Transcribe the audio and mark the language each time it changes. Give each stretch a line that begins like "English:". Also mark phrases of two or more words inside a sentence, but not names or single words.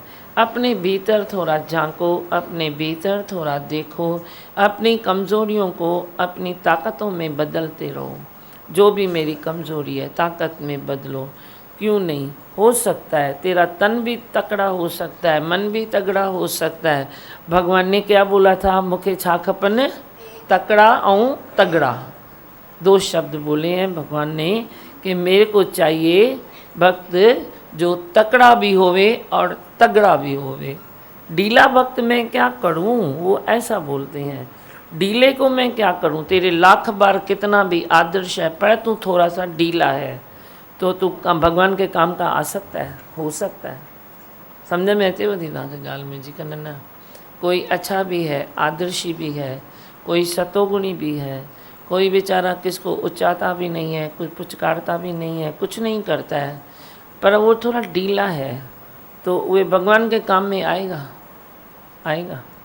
Hindi: अपने भीतर थोड़ा झांको, अपने भीतर थोड़ा देखो, अपनी कमज़ोरियों को अपनी ताकतों में बदलते रहो। जो भी मेरी कमज़ोरी है ताकत में बदलो, क्यों नहीं? हो सकता है तेरा तन भी तकड़ा हो सकता है, मन भी तगड़ा हो सकता है। भगवान ने क्या बोला था?
Sindhi: मुखे छा खपन,
Hindi: तकड़ा और तगड़ा, दो शब्द बोले हैं भगवान ने कि मेरे को चाहिए भक्त जो तकड़ा भी होवे और तगड़ा भी होवे। ढीला भक्त मैं क्या करूं, वो ऐसा बोलते हैं। ढीले को मैं क्या करूं? तेरे लाख बार कितना भी आदर्श है पर तू थोड़ा सा ढीला है तो तू भगवान के काम का आ सकता है, हो सकता है।
Sindhi: समझ में अचे वधी तव्हांखे गाल में जी कन न?
Hindi: कोई अच्छा भी है, आदर्शी भी है, कोई सतोगुणी भी है, कोई बेचारा किसको उचाता भी नहीं है, कोई पुचकारता भी नहीं है, कुछ नहीं करता है, पर वो थोड़ा ढीला है, तो वे भगवान के काम में आएगा, आएगा।